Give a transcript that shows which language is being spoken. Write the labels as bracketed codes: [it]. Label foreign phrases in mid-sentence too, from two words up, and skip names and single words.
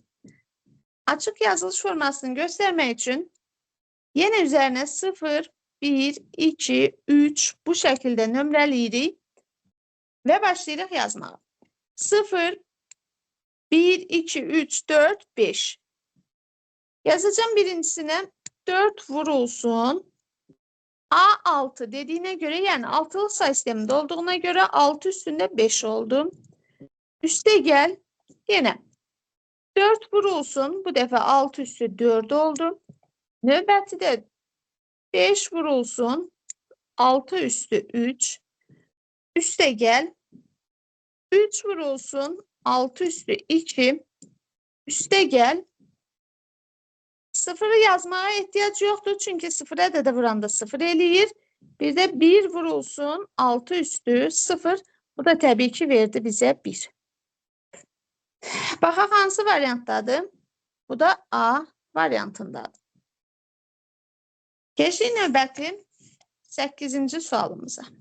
[az] Açıq yazılış formasını göstərmək üçün yenə üzərinə 0, 1, 2, 3 bu şəkildə nömrələyirik və başlayırıq yazmağa. 0, 1, 2, 3, 4, 5. Yazacağım birincisine 4 vurulsun. [tr] A6 dediğine göre, yani altılı say sisteminde olduğuna göre 6 üstünde 5 oldu. Üste gel. Yine 4 vurulsun. Bu defa 6 üstü 4 oldu. [az] Növbəti de 5 vurulsun. [tr] 6 üstü 3. Üste gel. 3 vurulsun. 6 üstü 2. Üste gel. Sıfırı yazmaya ihtiyaç yoktur. [az] Çünkü sıfıra ədədə vuranda sıfır eləyir. Bir de 1 vurulsun. 6 üstü 0. Bu da təbii ki verdi bizə 1. Baxaq hansı variantdadır? Bu da A variantındadır. Keçdik növbəti 8-ci sualımıza.